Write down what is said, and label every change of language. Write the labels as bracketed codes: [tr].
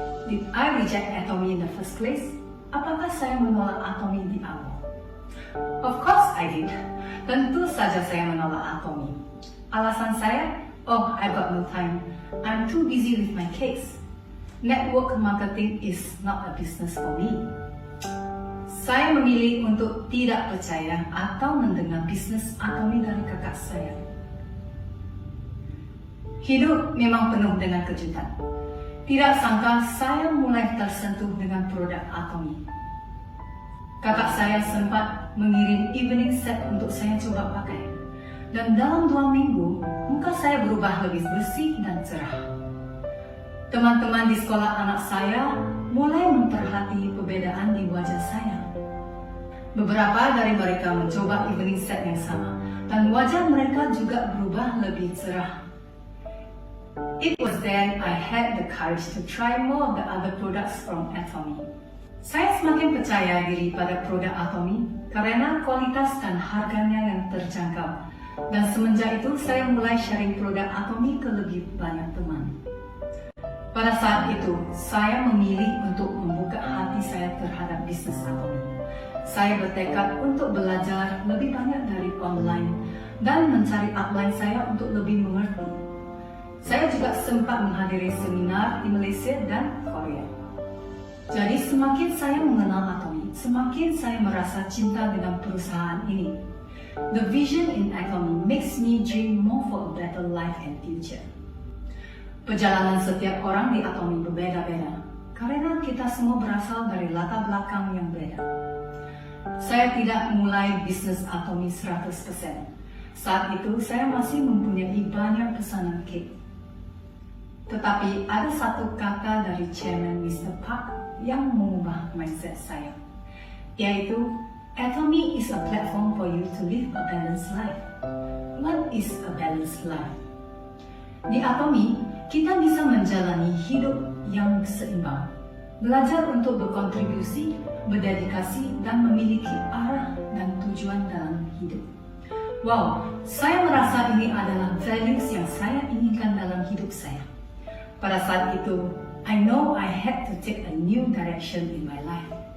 [en] Did I reject Atomy in the first place? [id] Apakah saya menolak Atomy di awal? [en] Of course I did. [id] Tentu saja saya menolak Atomy. Alasan saya, [en] oh, I got no time. I'm too busy with my cakes. Network marketing is not a business for me. [id] Saya memilih untuk tidak percaya atau mendengar bisnis Atomy dari kakak saya. Hidup memang penuh dengan kejutan. Tidak sangka saya mulai tersentuh dengan produk Atomy. Kakak saya sempat mengirim evening set untuk saya coba pakai. Dan dalam 2 minggu, muka saya berubah lebih bersih dan cerah. Teman-teman di sekolah anak saya mulai memperhati perbedaan di wajah saya. Beberapa dari mereka mencoba evening set yang sama, dan wajah mereka juga berubah lebih cerah. [en] It was then I had the courage to try more of the other products from Atomy. [id] Saya semakin percaya diri pada produk Atomy karena kualitas dan harganya yang terjangkau. Dan semenjak itu saya mulai sharing produk Atomy ke lebih banyak teman. Pada saat itu, saya memilih untuk membuka hati saya terhadap bisnis Atomy. Saya bertekad untuk belajar lebih banyak dari online dan mencari upline saya untuk lebih mengerti. Saya juga sempat menghadiri seminar di Malaysia dan Korea. Jadi semakin saya mengenal Atomy, semakin saya merasa cinta dengan perusahaan ini. [en] The vision in Atomy makes me dream more for a better life and future. [id] Perjalanan setiap orang di Atomy berbeda-beda, karena kita semua berasal dari latar belakang yang beda. Saya tidak mulai bisnis Atomy 100%. Saat itu saya masih mempunyai banyak pesanan kek. Tetapi ada satu kata dari Chairman Mr. [en] Park [id] yang mengubah mindset saya, yaitu [en] Atomy is a platform for you to live a balanced life. What is a balanced life? [id] Di Atomy, kita bisa menjalani hidup yang seimbang, belajar untuk berkontribusi, berdedikasi, dan memiliki arah dan tujuan dalam hidup. Wow, saya merasa ini adalah values yang saya inginkan dalam hidup saya. Pada saat itu, [en] I know I had to take a new direction in my life.